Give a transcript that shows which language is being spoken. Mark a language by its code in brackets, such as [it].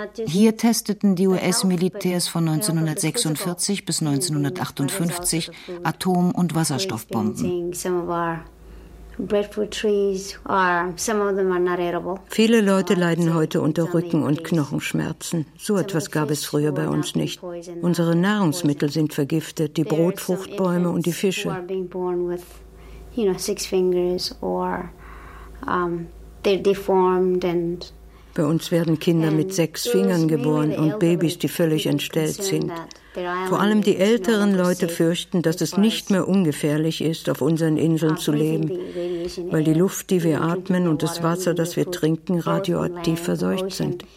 [de] Hier testeten die US-Militärs von 1946 bis 1958 Atom- und Wasserstoffbomben. Viele Leute leiden heute unter Rücken- und Knochenschmerzen. So etwas gab es früher bei uns nicht. Unsere Nahrungsmittel sind vergiftet, die Brotfruchtbäume und die Fische. [en] you know, six fingers or they're deformed and. [de] Bei uns werden Kinder mit sechs Fingern geboren und Babys, die völlig entstellt sind. Vor allem die älteren Leute fürchten, dass es nicht mehr ungefährlich ist, auf unseren Inseln zu leben, weil die Luft, die wir atmen, und das Wasser, das wir trinken, radioaktiv verseucht sind.